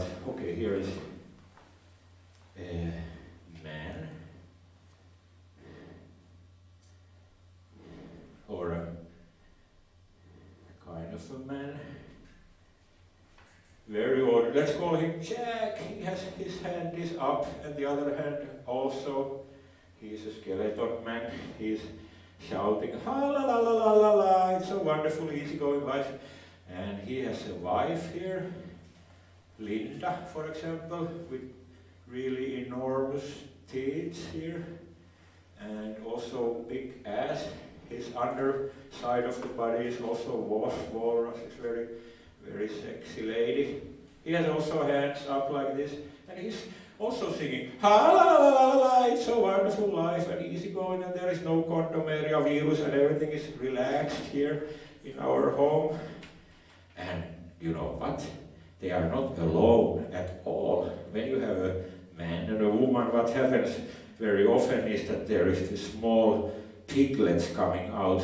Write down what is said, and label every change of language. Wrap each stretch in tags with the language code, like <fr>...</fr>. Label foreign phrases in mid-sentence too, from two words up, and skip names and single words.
<en>Okay, here is a man, or a kind of a man. Very ordinary. Let's call him Jack. He has his hand is up, and the other hand also. He's a skeleton man. He's shouting, ha la la la la la la. It's a wonderful, easygoing life. And he has a wife here, Linda, for example, with really enormous tits here, and also big ass. His underside of the body is also walrus. It's very, very sexy lady. He has also hands up like this, and he's also singing, ha la la la la la, it's a wonderful life and easy going, and there is no condomeria virus, and everything is relaxed here in our home. And you know what? They are not alone at all. When you have a man and a woman, what happens very often is that there is this small piglets coming out.</en>